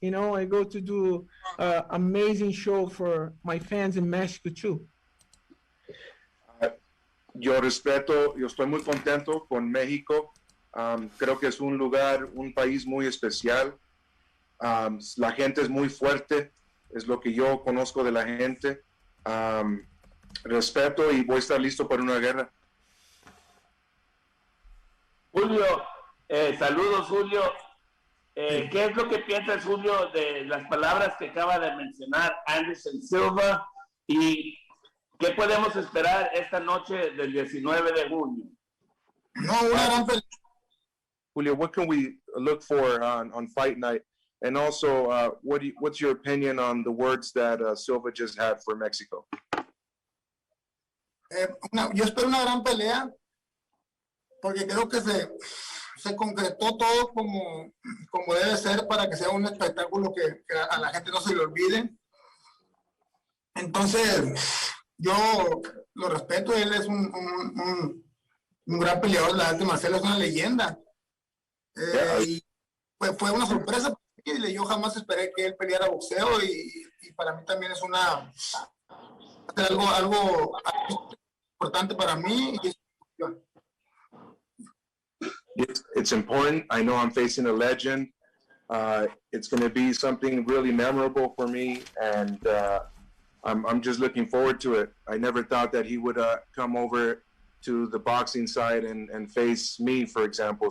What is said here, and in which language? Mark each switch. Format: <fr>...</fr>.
<en>I go to do amazing show for my fans in Mexico too.</en> <es>Yo estoy muy contento con México. Creo que es un país muy especial. La gente es muy fuerte, es lo que yo conozco de la gente. Respeto y voy a estar listo para una guerra. Julio, saludos, Julio. ¿Qué es lo que piensas, Julio, de las palabras que acaba de mencionar Anderson Silva? ¿Y qué podemos esperar esta noche del 19 de junio? No, una gran pelea.</es> <en>Julio, what can we look for on fight night? And also, what's your opinion on the words that Silva just had for Mexico?</en> <es>Yo espero una gran pelea porque creo que se concretó todo como debe ser para que sea un espectáculo que a la gente no se le olvide. Entonces, yo lo respeto. Él es un gran peleador de las artes marciales, es una leyenda. pues fue una sorpresa. Yo jamás esperé que él peleara boxeo y para mí también es algo importante para mí.</es> <en>It's important. I know I'm facing a legend. It's going to be something really memorable for me, and I'm just looking forward to it. I never thought that he would come over to the boxing side and face me, for example.</en>